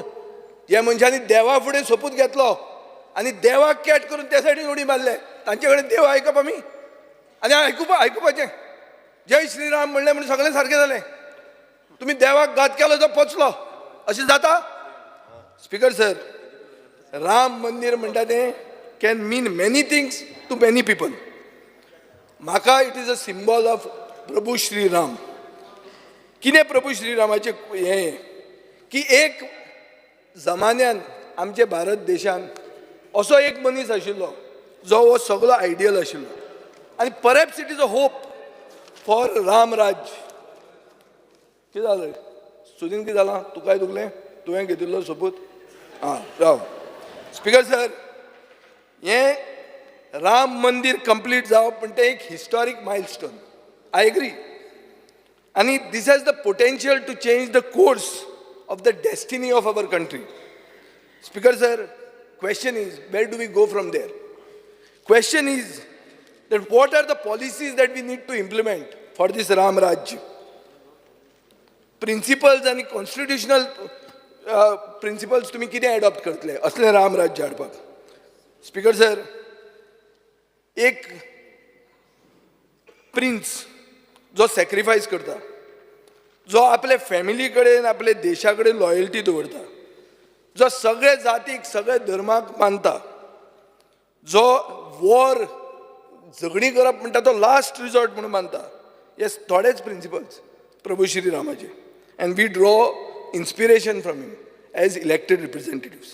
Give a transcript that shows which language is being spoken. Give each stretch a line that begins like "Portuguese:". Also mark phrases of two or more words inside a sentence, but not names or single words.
Konkani: ह्या मनशांनी देवा फुडें सोपूत घेतलो आनी देवाक कॅट करून त्या सायडीन उडी मारले. तांचे कडेन देव आयकप आमी आनी आयकुपाचें. जय श्रीराम म्हणलें म्हणून सगळें सारकें जालें. तुमी देवाक घात केलो तो पचलो, अशें जाता?
English: Speaker sir, राम मंदिर
Konkani: म्हणटा तें
English: can mean many things to many people. म्हाका It is a symbol of Prabhu Shriram.
Konkani: कितें प्रभू श्रीरामाचें हें की एक जमान्यान आमचे भारत देशान असो एक मनीस आशिल्लो जो हो सगळो आयडियल आशिल्लो आनी
English: perhaps it is a hope for Ramraj.
Konkani: कितें जालें? सुदीन कितें जालां? तुकाय दुखलें? तुवें घेतिल्लो सोपूत? राव.
English: Speaker sir,
Konkani: हें राम मंदिर कंप्लीट जावप म्हणजे एक
English: historic milestone. I agree. And this has the potential to change the course of the destiny of our country. स्पीकर सर, question is, where do we go from there? Question is that what are the policies that we need to implement for this Ram Raj? Principles and constitutional principles
Konkani: तुम्ही किती अडॉप्ट करतले असले राम राज्य हाडपाक?
English: Speaker sir,
Konkani: एक प्रिन्स जो सॅक्रिफायस करता, जो आपले फॅमिली कडेन आपले देशा कडेन लॉयल्टी दवरता, जो सगळे जातीक सगळे धर्माक मानता, जो वॉर झगडी करप म्हणटा तो
English: last resort
Konkani: म्हणून मानता, हे थोडेच प्रिंसिपल्स प्रभू श्री रामाचे,
English: and we draw inspiration from him as elected representatives.